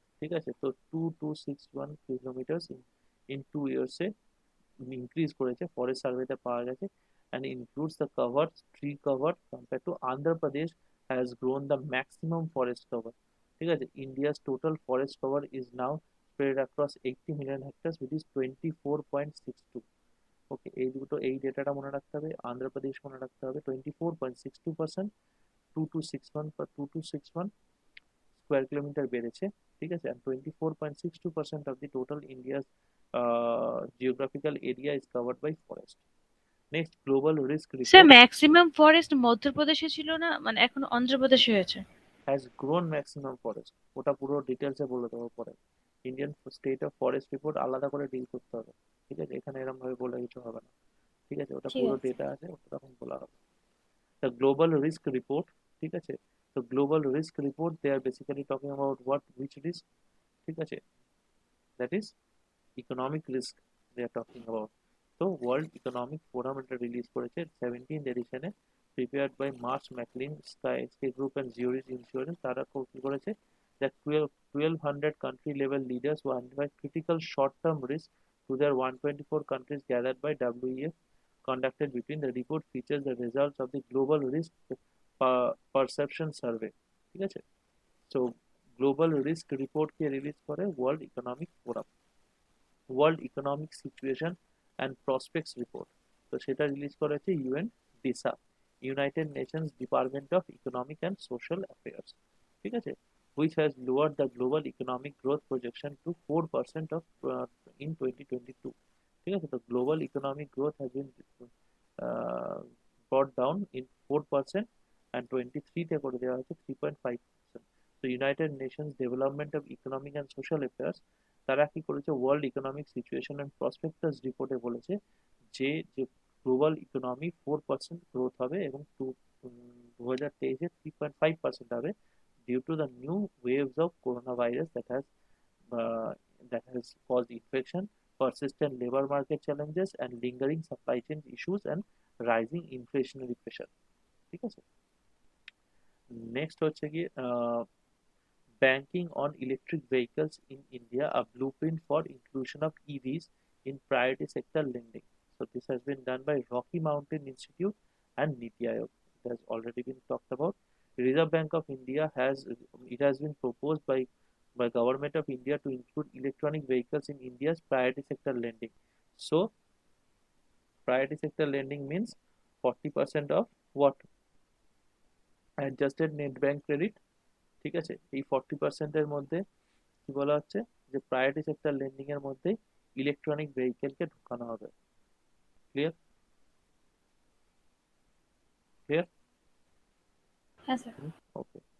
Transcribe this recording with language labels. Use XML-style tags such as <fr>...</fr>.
<en>ঠিক আছে, তো 2261 kilometers in 2 years increase করেছে</en> <bn>ফরেস্ট সার্ভেতে পাওয়া গেছে,</bn> <en>and includes the cover tree cover compared to Andhra Pradesh has grown the maximum forest cover. ঠিক আছে, India's total forest cover is now spread across 80 million hectares, which is 24.62.</en> <bn>ওকে, এই ডেটাটা মনে রাখতে হবে, আন্ধ্রপ্রদেশ মনে রাখতে হবে 24.62%, 2261 স্কোয়ার কিলোমিটার বেড়েছে। ঠিক আছে,</bn> <en>and 24.62% of the total India's geographical area is covered by forest. Next, global risk</en> <bn>sir</bn> <en>report</en> <bn>maximum forest মধ্যপ্রদেশে ছিল না, মানে এখন অন্ধ্রপ্রদেশে হয়েছে।</bn> <en>has grown maximum forest.</en> <bn>ওটা পুরো ডিটেলসে বলে দেবো পরে। Indian state of forest report আলাদা করে ডিল করতে হবে। ঠিক আছে, এখানে এরকম ভাবে বলে কিছু হবে না। ঠিক আছে, ওটা ঠিক পুরো আছে। ডেটা আছে, ওটা তখন বলা হবে।</bn> <en>The global risk report,</en> <bn>ঠিক আছে, তো</bn> <en>global risk report they are basically talking about which risk, ঠিক আছে, that is economic risk they are talking about. So World Economic Forum</en> <bn>এটা রিলিজ করেছে 17th এডিশনে,</bn> <en>prepared by Marsh McLean, Sky Group and Zurich Insurance।</en> <bn>তারা কি করেছে,</bn> <en>that 1200 country level leaders who identify critical short term risk to their 124 countries gathered by WEF conducted between. The report features the results of the global risk perception survey।</en> <bn>ঠিক আছে, so global risk report কে release করে world economic forum. World economic situation and prospects report, তো সেটা release করেছে ডিসা, United Nations department of economic and social affairs. ঠিক আছে,</bn> <en>which has lowered the global economic growth projection to 4% of in 2022।</en> <bn>ঠিক আছে, তো global economic growth</bn> <en>has been uh, brought down in 4% and 23</en> <bn>তে করে দেওয়া হয়েছে 3.5%। তো United Nations development of economic and social affairs তারা কি করেছে, world economic situation and prospectus রিপোর্টে বলেছে যে যে গ্লোবাল ইকোনমি 4% গ্রোথ হবে এবং 2023-এ 3.5% হবে,</bn> <en>due to the new waves of coronavirus uh, that has caused infection, persistent labor market challenges, and lingering supply chain issues and rising inflationary pressure।</en> <bn>ঠিক আছে, next হচ্ছে কি</bn> <en>banking on electric vehicles in India, a blueprint for inclusion of EVs in priority sector lending. So this has been done by Rocky Mountain Institute and Niti Aayog. It has already been talked about. Reserve Bank of India has been proposed by Government of India to include electronic vehicles in India's priority sector lending. So priority sector lending means 40% of what? Adjusted net bank credit।</en> <bn>ঠিক আছে, এই 40%-এর মধ্যে কি বলা হচ্ছে, যে priority sector lending এর মধ্যে ইলেকট্রনিক ভেহিকেলকে ঢুকানো হবে।</bn> <en>Clear? Clear?</en> <bn>হ্যাঁ স্যার।</bn> <en>Okay.</en>